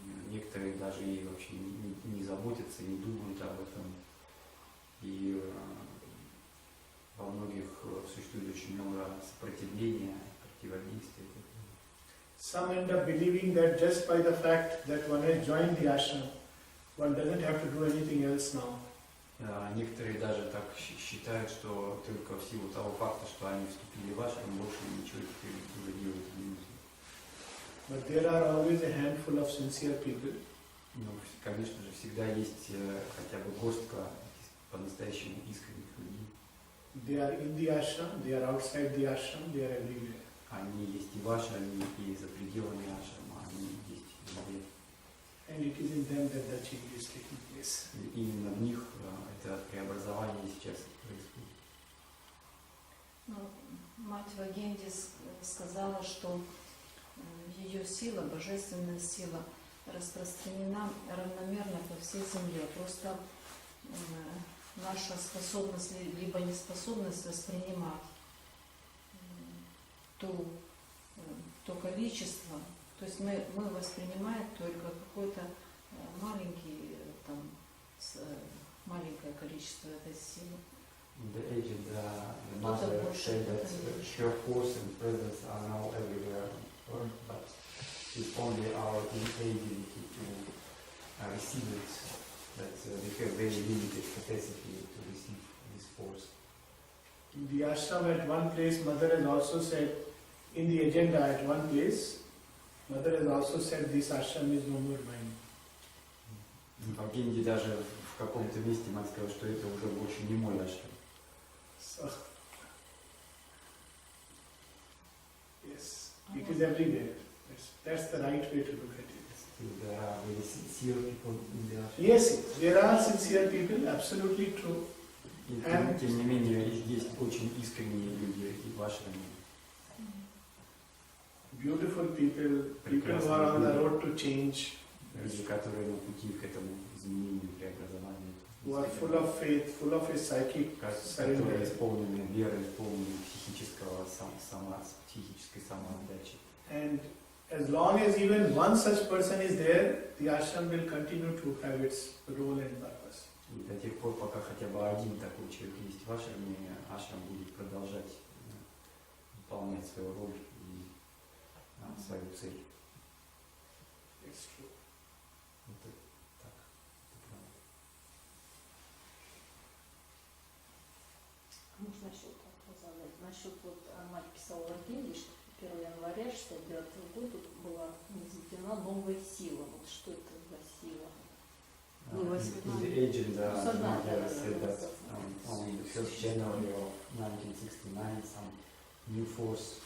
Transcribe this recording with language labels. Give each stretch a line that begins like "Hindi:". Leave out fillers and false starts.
Russian: Некоторые даже и вообще не заботятся, не думают об этом. И во многих существует очень много сопротивления, противодействия.
English: Some end up believing that just by the fact that one has joined the ashram, one doesn't have to do anything else now.
Russian: Некоторые даже так считают, что только в силу того факта, что они вступили в ашрам, больше ничего теперь уже делать не нужно.
English: But there are always a handful of sincere people.
Russian: Ну, конечно же, всегда есть хотя бы горстка по-настоящему искренних людей.
English: They are in the ashram, they are outside the ashram, they are everywhere.
Russian: Они есть и в ашраме, и за пределами ашрама, они есть везде.
English: And it is in them that the change is taking place.
Russian: И именно в них это преобразование сейчас происходит. Мать Вагенди сказала, что ее сила, божественная сила, распространена равномерно по всей земле. Просто наша способность, либо неспособность воспринимать то количество, то есть мы воспринимаем только какой-то маленькое количество этой силы.
English: The aged mother said that her force and presence are now everywhere, but it's only our inability to receive it, that we have very limited capacity to receive this force. In the ashram at one place, Mother has also said, in the agenda at one place, Mother has also said this ashram is no more mine.
Russian: В Агенде даже в каком-то месте мать сказала, что это уже больше не мой ашрам.
English: So, yes, it is everywhere. That's the right way to look at it. There are very sincere people in the ashram. Yes, there are sincere people, absolutely true.
Russian: И тем не менее, есть очень искренние люди и в ашраме.
English: Beautiful people, people who are on the road to change,
Russian: Люди, которые на пути к этому изменению, преобразованию.
English: who are full of faith, full of a psychic
Russian: Которые
English: surrender.
Russian: исполнены верой, исполнены психической самоотдачи.
English: And as long as even one such person is there, the ashram will continue to have its role and purpose.
Russian: И до тех пор, пока хотя бы один такой человек есть в ашраме, ашрам будет продолжать выполнять свою роль и свою цель.
English: It's true.
Russian: Это так. Это правда. Можно еще вопрос задать? Насчет мать писала в Агенде, что 1 января 1969 года была низведена новая сила. Вот что это за сила?
English: In the agenda, Mother said that on the 1st January of 1969, some new force.